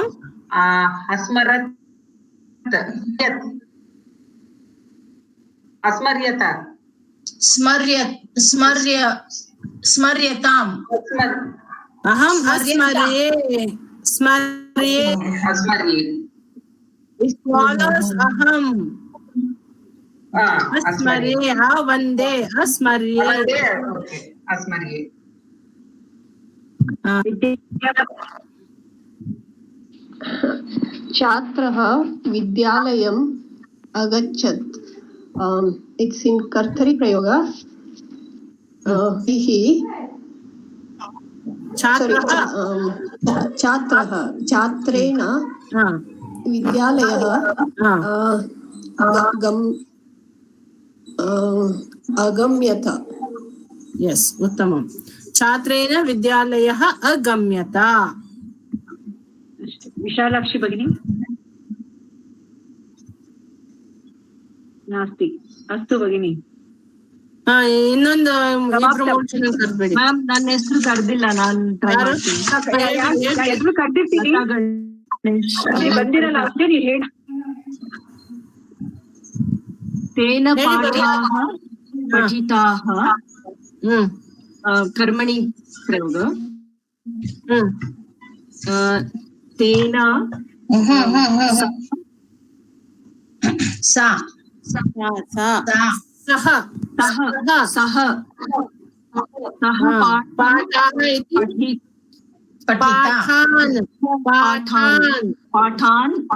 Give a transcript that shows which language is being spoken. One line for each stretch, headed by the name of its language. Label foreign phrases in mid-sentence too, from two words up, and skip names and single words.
Sanskrit: अस्मरत्। अस्मर्यत. स्मर्यताम्. अहम् अस्मर्ये.
English: It follows Aham.
Sanskrit: अस्मर्ये। वन्दे। अस्मर्ये. Okay. अस्मर्ये. छात्रः विद्यालयम् अगच्छत्.
English: It's in
Sanskrit: कर्तरि प्रयोग. छात्रेण विद्यालयः अगम्यत. Yes, उत्तमम्. छात्रेण विद्यालयः अगम्यत. विशालाक्षी भगिनी. नास्ति. अस्तु भगिनी.
Kannada: ಇನ್ನೊಂದು ಮ್ಯಾಮ್ ನನ್ನ ಹೆಸರು ಕರೆದಿಲ್ಲ. ನಾನು ಹೆಸರು ಕರೆದಿರ್ತೀನಿ ಬಂದಿರಲ್ಲ ಅಷ್ಟೇ. ನೀವು ಹೇಳಿ.
Sanskrit: ತೇನ ಪಾಠಾಃ ಪಠಿತಾಃ ಕರ್ಮಣಿ ಪ್ರಯೋಗ. ತೇನ सह पाठान्